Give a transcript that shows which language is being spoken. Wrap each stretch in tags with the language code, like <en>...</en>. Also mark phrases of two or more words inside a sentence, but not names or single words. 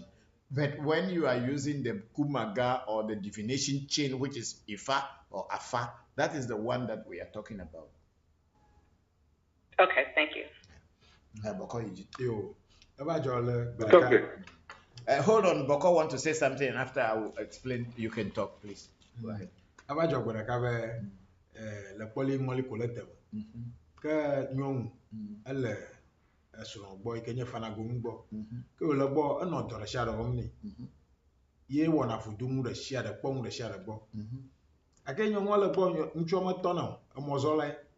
<en>But when you are using the kumaga or the divination chain, which is Ifa or Afa, that is the one that we are talking about. Okay, thank you. Hold on, Bokor want to say something. After I will explain, you can talk, please. Go ahead.</en> <ee>Ke nyɔnu ele esrɔ̃ gbɔ yi ke nye fanagonu gbɔ ke wòle gbɔ enɔ dɔ ɖe sia ɖe wɔm nɛ ye wɔna vodonu ɖe sia ɖe kpɔnu ɖe sia ɖe gbɔ gake nyɔnua le gbɔ ŋutsua metɔna o emɔzɔlae</ee>